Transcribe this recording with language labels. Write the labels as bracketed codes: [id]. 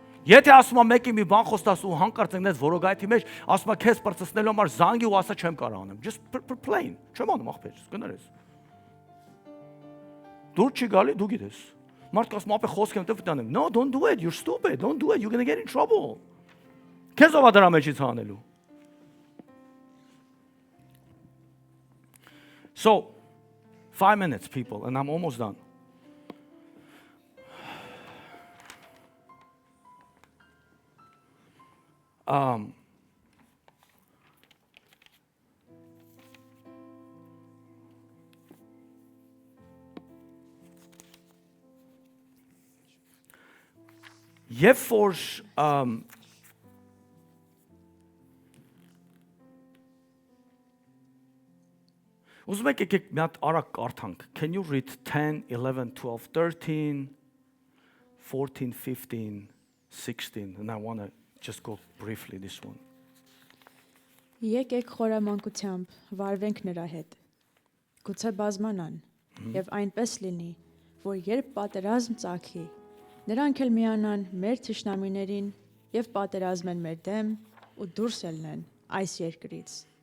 [hy] Եթե ասում եմ մեկի մի բան խոստաս ու հանկարծ ընկնես որոգայթի մեջ, ասում եմ քեզ բրծեցնելու համար զանգի ու ասա չեմ կարող անեմ։ [en] Just plain, [hy] չեմ անում ախպեր, կներես։ Դուր չի գալի, դու գիտես։ Մարդիկ ասում ապե խոսք եմ տվտանեմ։ [en] No, don't do it. You're stupid. Don't do it. You're going to get in trouble. [hy] Քեզ ով դրա մեջից հանելու։ [en] So, 5 minutes, people, and I'm almost done. [hy] Երբ որ ուզում եք եկեք մի հատ արագ կարդանք. [en] Can you read 10, 11, 12, 13, 14, 15, 16 and I want to just go briefly this one. [hy] Եկեք խորամանկությամբ վարվենք նրա հետ։ Գուցե բազմանան եւ այնպես լինի, որ երբ պատերազմ ծագի, նրանք էլ միանան մեր թշնամիներին եւ պատերազմեն մեր դեմ ու դուրս ելնեն այս երկրից։